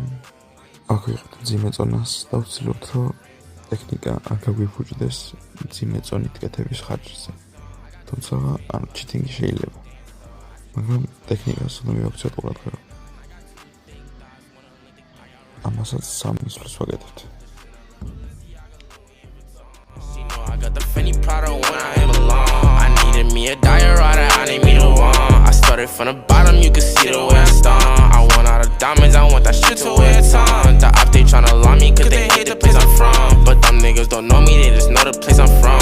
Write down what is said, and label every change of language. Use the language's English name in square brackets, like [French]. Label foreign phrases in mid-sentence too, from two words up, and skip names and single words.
[Georgian] აქ ვიღებთ მძიმე წონას და ვცდილობთ რომ ტექნიკა არ გაგვიფუჭდეს მძიმე წონით კეთების ხარჯზე. თუმცა ანუ ჩიტინგი შეიძლება, მაგრამ ტექნიკას უნდა მივაქციოთ ყურადღება. ამასაც 3 მისვლას ვაკეთებთ. [English] Me a diet rider, I need me to one. I started from the bottom, you can see the way I stomp. I want all the diamonds, I want that shit to wear a ton. The op, they tryna lie me, cause they hate the place I'm from. But them niggas don't know me, they just know the place I'm from.